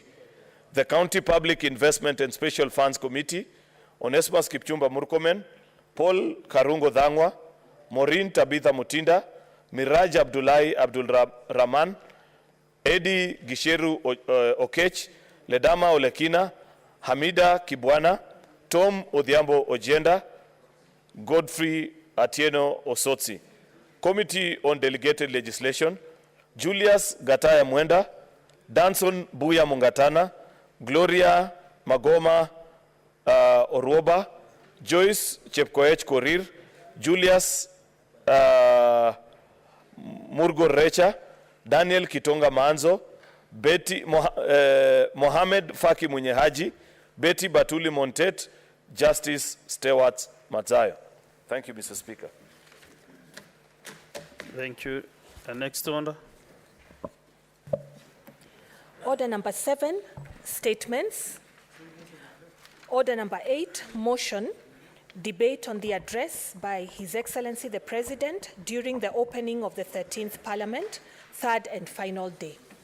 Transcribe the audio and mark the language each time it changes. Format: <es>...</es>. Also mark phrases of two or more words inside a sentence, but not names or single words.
<en>The County Public Investment and Special Funds Committee, Onesmus Kipchumba Murkomen, Paul Karungo Dhangwa, Maureen Tabitha Mutinda, Miraj Abdullahi Abdul Rahman, Eddie Gisheru Okech, Ledama Olekina, Hamida Kibwana, Tom Odhiambo Ojienda, Godfrey Atieno Osotsi. Committee on Delegated Legislation, Julius Gataya Mwenda, Danson Buya Mungatana, Gloria Magoma Orwoba, Joyce Chepkoech Korir, Julius Murgo Recha, Daniel Kitonga Manzo, Betty Mohamed Faki Munyehaji, Betty Batuli Montet, Justice Stewart Madzayo. Thank you, Mr. Speaker. Thank you. The next order. Order number 7, statements. Order number 8, motion, debate on the address by His Excellency the President during the opening of the 13th Parliament, third and final day.</en>